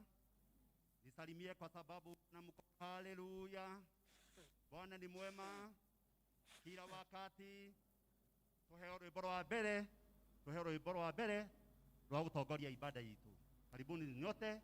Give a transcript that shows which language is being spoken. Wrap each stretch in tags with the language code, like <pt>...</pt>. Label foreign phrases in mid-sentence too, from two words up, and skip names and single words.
<sw>Nisalimie kwa sababu na mko. Haleluya. Bwana ni mwema kila wakati.</sw> <ki>Tuheo rwimbo rwa mbere rwa gutongoria ibada yitu.</ki> <sw>Karibuni nyote.</sw>